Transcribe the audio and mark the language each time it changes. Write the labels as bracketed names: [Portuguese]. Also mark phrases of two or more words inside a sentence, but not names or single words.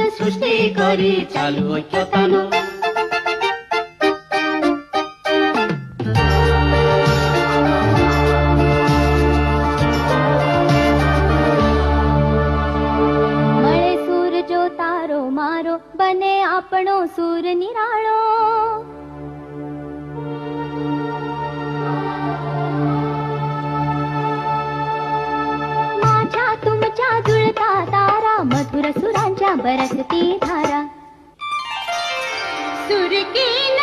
[Bangla] সৃষ্টি করি চালু ঐক্যতানো [Gujarati] મળે સૂર જો તારો મારો બને આપણો સૂર નિરાળો [Marathi] माझ्या तुमच्या जुळता तारा मधुर सुरांच्या बरसती धारा [Hindi] सुर की